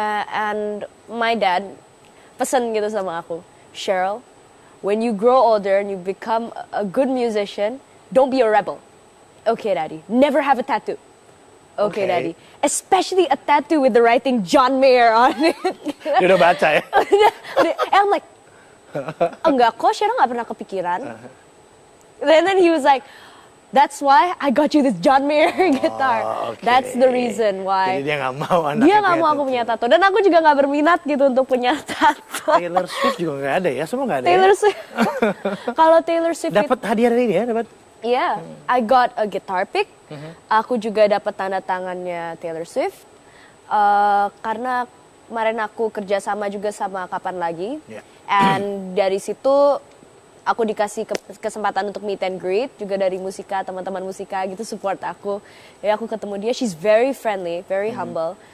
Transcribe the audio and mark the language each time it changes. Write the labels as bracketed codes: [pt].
[en] And my dad [id] pesen gitu sama aku, [en] Cheryl, when you grow older and you become a good musician, don't be a rebel. Okay, Daddy. Never have a tattoo. Okay, Daddy. Especially a tattoo with the writing John Mayer on it. [id] Dia udah baca ya? [en] And I'm like, [id] enggak kok, Cheryl gak pernah kepikiran. [en] And then he was like, that's why I got you this John Mayer guitar. Okay. That's the reason why. [id] Jadi dia nggak mau anaknya Dia nggak mau aku punya tato. Dan aku juga nggak berminat gitu untuk punya tato. Taylor Swift juga nggak ada ya? Semua nggak ada Taylor ya? Swift. Kalau Taylor Swift Dapat hadiah dari dia? Dapat? [en] yeah, I got a guitar pick. [id] Aku juga dapat tanda tangannya Taylor Swift. Karena kemarin aku kerja sama juga sama Kapan Lagi. [en] Yeah. [id] And dari situ aku dikasih kesempatan untuk meet and greet juga dari Musika, teman-teman Musika gitu support aku. Ya aku ketemu dia, [en] she's very friendly, very humble.